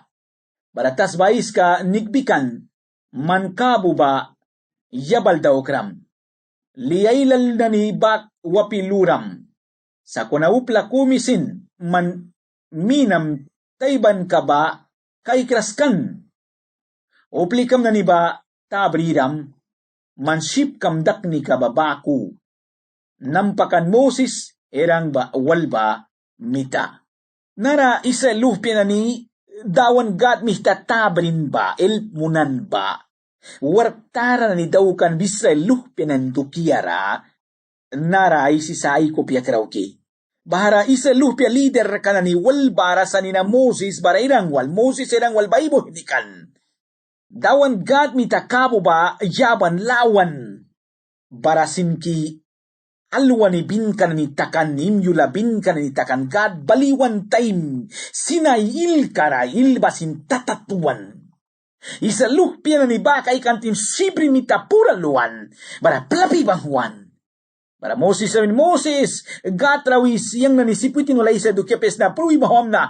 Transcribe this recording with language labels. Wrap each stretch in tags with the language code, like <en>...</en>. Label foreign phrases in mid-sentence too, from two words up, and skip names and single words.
<miq>Bara tasbais ka nigbikan mankabu ba yabal daw kram. Liyailal na ni bak wapiluram. Sa kunaupla kumisin man minam tayban ka ba kay kraskan. Uplikam na ni ba tabriram manship kam dakni ka babaku. Nampakan Moses erang ba walba mita. Nara isa lupya na ni dawan gat mihta tabrin ba elmunan ba. Wartara na ni daw kan bisa lupya nan dukiara. Nara ay sisay ko piya krauki. Bahara isa lupya leader ka na ni walbara sa nina Moses bara irang wal. Moses irang wal baibo hindi kan. Dawan gat mita kabo ba yaban lawan. Barasin ki alwani bin kan ni takan nimyula bin kan ni takan gad baliwan time sinay il kara il basin tatatuan. Isa lupya na ni bakay kantim sibri mita pura luan. Bara plapi banghuan. Bara Moses sabi Moses gatrawis yang nanisiputin wala isa dukyapes na pruwi mahom na.</miq>